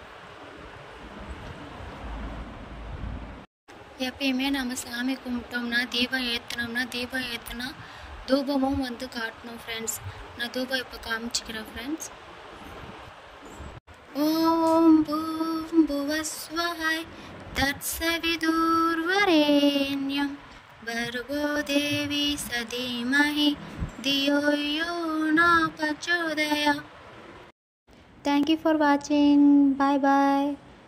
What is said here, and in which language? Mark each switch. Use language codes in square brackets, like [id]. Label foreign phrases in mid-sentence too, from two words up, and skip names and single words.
[ta] எப்பயுமே நம்ம சாமி கும்பிட்டோம்னா தீபம் ஏற்றினா தூபமும் காட்டணும் ஃப்ரெண்ட்ஸ். நான் தூபம் இப்போ காமிச்சிக்கிறேன் ஃப்ரெண்ட்ஸ். [sa] ओम् भूम् भुवस्वहाय् तत्सवितुर्वरेण्यम् भर्गो देवी सधीमहि धियो यो न प्रचोदयात्. [en] Thank you for watching. Bye bye.